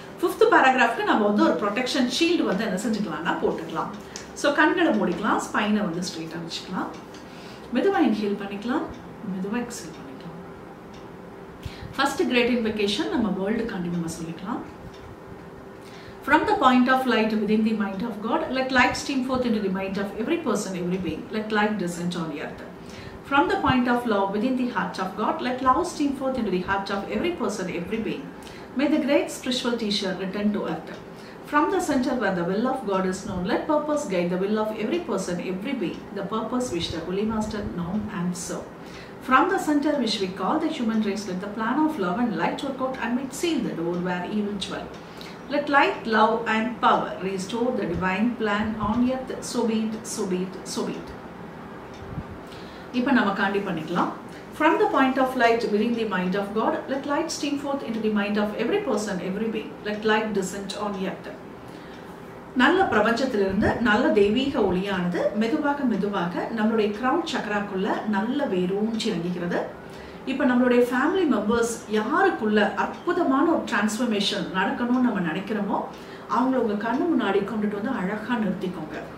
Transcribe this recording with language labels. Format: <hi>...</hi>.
<ta>5th பேராகிராஃப்க்கு நம்ம வந்து ஒரு ப்ரொடெக்ஷன் ஷீல்டு வந்து என்ன செஞ்சுக்கலாம்னா போட்டுக்கலாம். ஸோ கண்களை மூடிக்கலாம், ஸ்பைனை வந்து ஸ்ட்ரெயிட்டாக வச்சுக்கலாம், மெதுவாக இன்ஹேல் பண்ணிக்கலாம், மெதுவாக எக்ஸேல் பண்ணிக்கலாம். ஃபர்ஸ்ட் கிரேட் இன்வெகேஷன் நம்ம வேர்ல்டுக்காண்டி நம்ம சொல்லிக்கலாம்.</ta> <en>From the point of light within the mind of God, let light stream forth into the mind of every person, every being. Let light descend on the earth. From the point of love within the heart of God, let love stream forth into the heart of every person, every being. May the great spiritual teacher return to earth. From the center where the will of God is known, let purpose guide the will of every person, every being. The purpose which the Holy Master known and serve. From the center which we call the human race, let the plan of love and light work out and may seal the door where evil dwell. Let light, love and power restore the divine plan on earth. So be it, so be it, so be it.</en> <ta>இப்போ நம்ம காண்டி பண்ணிக்கலாம்.</ta> <en>From the point of light within the mind of God, let light stream forth into the mind of every person, every being. Let light descend on earth.</en> <ta>நல்ல பிரபஞ்சத்திலிருந்து நல்ல தெய்வீக ஒளியானது மெதுவாக மெதுவாக நம்மளுடைய கிரவுன் சக்கராக்குள்ள நல்ல வேரூன்றி இறங்குகிறது. இப்போ நம்மளுடைய ஃபேமிலி மெம்பர்ஸ் யாருக்குள்ள அற்புதமான ஒரு டிரான்ஸ்ஃபர்மேஷன் நடக்கணும்னு நம்ம நினைக்கிறோமோ அவங்கள உங்கள் கண்ணு முன்னாடி கொண்டுட்டு வந்து அழகாக நிறுத்திக்கோங்க.</ta>